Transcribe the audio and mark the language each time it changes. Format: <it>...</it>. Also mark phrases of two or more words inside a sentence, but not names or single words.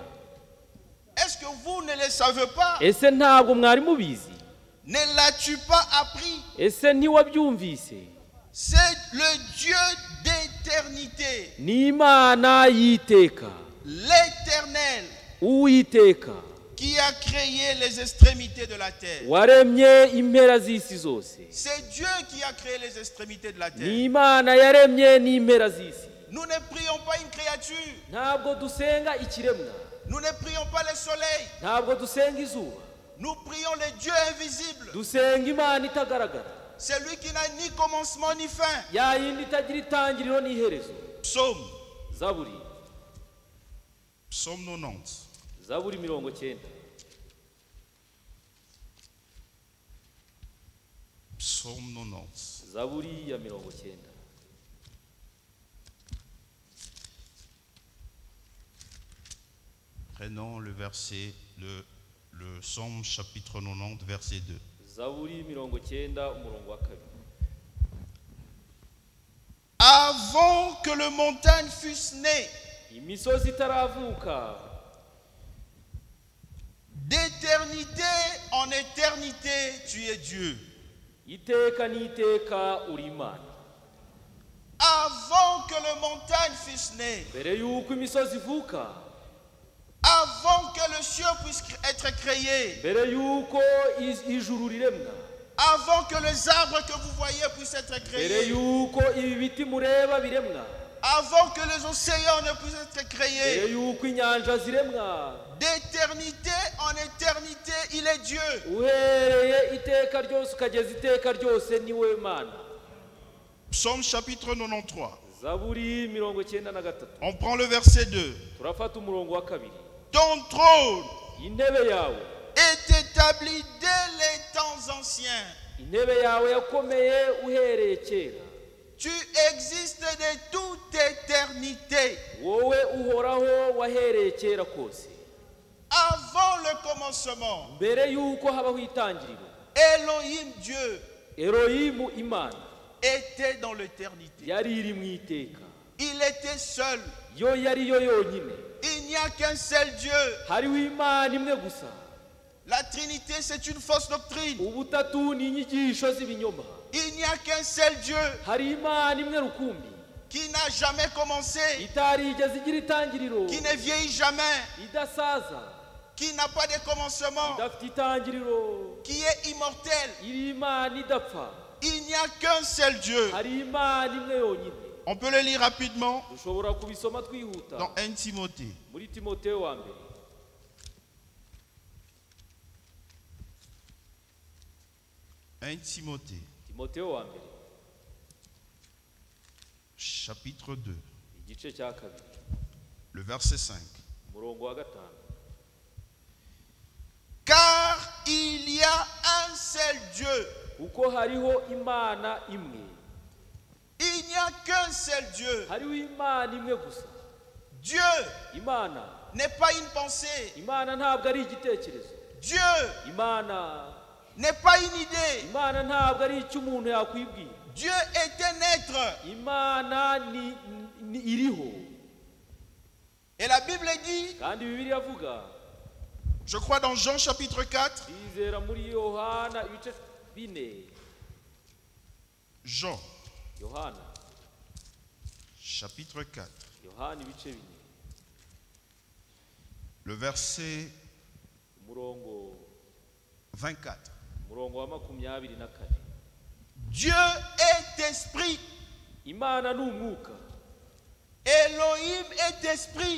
<fr>Est-ce que vous ne le savez pas?</fr> <rw>Ese ntabwo mwari mubizi?</rw> <fr>Ne l'as-tu pas appris?</fr> <rw>Ese ntiwabyumvise?</rw> <fr>C'est le Dieu d'éternité.</fr> <rw>Ni Imana y'iteka.</rw> <fr>L'éternel.</fr> <rw>Uwiteka.</rw> <fr>Qui a créé les extrémités de la terre.</fr> <rw>Waremye impera z'isi zose.</rw> <fr>C'est Dieu qui a créé les extrémités de la terre.</fr> <rw>Ni Imana yaremye n'impera z'isi.</rw> <fr>Nous ne prions pas une créature.</fr> <rw>Ntabwo dusenga ikiremwa.</rw> <fr>Nous ne prions pas le soleil.</fr> <rw>Ntabwo dusenga izuba.</rw> <fr>Nous prions le Dieu invisible.</fr> <rw>Dusenga Imana itagaragara.</rw> <fr>Celui qui n'a ni commencement ni fin.</fr> <rw>Ya yindi itagira itangiriro n'iherezo.</rw> <fr>Psaume.</fr> <rw>Zaburi.</rw> <fr>Psaume 90.</fr> <rw>Zaburi 90.</rw> <fr>Psaume 90.</fr> <rw>Zaburi ya 90.</rw> <fr>Prenons le verset, le Psaume chapitre 90, verset 2.</fr> <rw>Zaburi 90 umurongo wa 2.</rw> <fr>Avant que le montagne fût née,</fr> <rw>imisozi itaravuka,</rw> <fr>d'éternité en éternité, tu es Dieu.</fr> <rw>Iteka n'iteka uri Imana.</rw> <fr>Avant que le montagne fût née,</fr> <rw>Mbere yuko imisozi ivuka,</rw> <fr>avant que le ciel puisse être créé,</fr> <rw>mbere yuko ijuru riremwa,</rw> <fr>avant que les arbres que vous voyez puissent être</fr> <rw>mbere</rw> <fr>créés,</fr> <rw>yuko ibi biti mureba biremwa,</rw> <fr>avant que les océans ne puissent être</fr> <rw>mbere</rw> <fr>créés,</fr> <rw>yuko inyanja ziremwa,</rw> <fr>d'éternité en éternité, il est Dieu.</fr> <rw>uhereye iteka ryose ukageza iteka ryose niwe Mana.</rw> <fr>Psaume chapitre 93.</fr> <rw>Zaburi 93.</rw> <fr>On prend le verset 2.</fr> <rw>Turafata umurongo wa 2.</rw> <fr>Ton trône</fr> <rw>Intebe yawe,</rw> <fr>est établi dès les temps anciens.</fr> <rw>intebe yawe yakomeye uhereye kera.</rw> <fr>Tu existes de toute éternité.</fr> <rw>Wowe uhoraho wahereye kera kose.</rw> <fr>Avant le commencement,</fr> <rw>Mbere yuko habaho itangiriro,</rw> <fr>Elohim Dieu</fr> <rw>Elohimu Imana</rw> <fr>était dans l'éternité.</fr> <rw>yari iri mu iteka.</rw> <fr>Il était seul.</fr> <rw>Yo yari yo yonyine.</rw> <fr>Il n'y a qu'un seul Dieu.</fr> <rw>Hariho Imana imwe gusa.</rw> <fr>La Trinité, c'est une fausse doctrine.</fr> <rw>ubutatu ni inyigisho z'ibinyoma.</rw> <fr>Il n'y a qu'un seul Dieu</fr> <rw>hari imana imwe rukumbi</rw> <fr>qui n'a jamais commencé,</fr> <rw>itarigeze igira itangiriro,</rw> <fr>qui ne vieillit jamais,</fr> <rw>idasaza,</rw> <fr>qui n'a pas de commencement,</fr> <rw>idafite itangiriro,</rw> <fr>qui est immortel.</fr> <rw>iri imana idapfa.</rw> <fr>Il n'y a qu'un seul Dieu.</fr> <rw>hari imana imwe yonyine.</rw> <fr>On peut le lire rapidement</fr> <rw>dushobora kubisoma twihuta</rw> <fr>dans 1 Timothée.</fr> <rw>muri Timoteyo wa mbere.</rw> <fr>1 Timothée,</fr> <rw>Timoteyo wa mbere</rw> <fr>chapitre 2,</fr> <rw>igice cya kabiri</rw> <fr>le verset 5.</fr> <rw>umurongo wa gatanu.</rw> <fr>Car il y a un seul Dieu.</fr> <rw>kuko hariho imana imwe.</rw> <fr>Il n'y a qu'un seul Dieu.</fr> <rw>hariho imana imwe gusa.</rw> <fr>Dieu</fr> <rw>imana</rw> <fr>n'est pas une pensée.</fr> <rw>imana ntabwo ari igitekerezo.</rw> <fr>Dieu</fr> <rw>imana</rw> <fr>n'est pas une idée.</fr> <rw>imana ntabwo ari icyo umuntu yakwibwira.</rw> <fr>Dieu est un être.</fr> <rw>imana ni iriho.</rw> <fr>Et la Bible dit,</fr> <rw>kandi Bibiliya avuga,</rw> <fr>je crois dans Jean chapitre 4,</fr> <rw>bizera muri Yohana ibice 4.</rw> <fr>Jean</fr> <rw>Yohana</rw> <fr>chapitre 4,</fr> <rw>Yohana ibice 4</rw> <fr>le verset</fr> <rw>umurongo 24. wa 24.</rw> <fr>Dieu est esprit.</fr> <rw>imana ni umwuka.</rw> <fr>Elohim est esprit.</fr>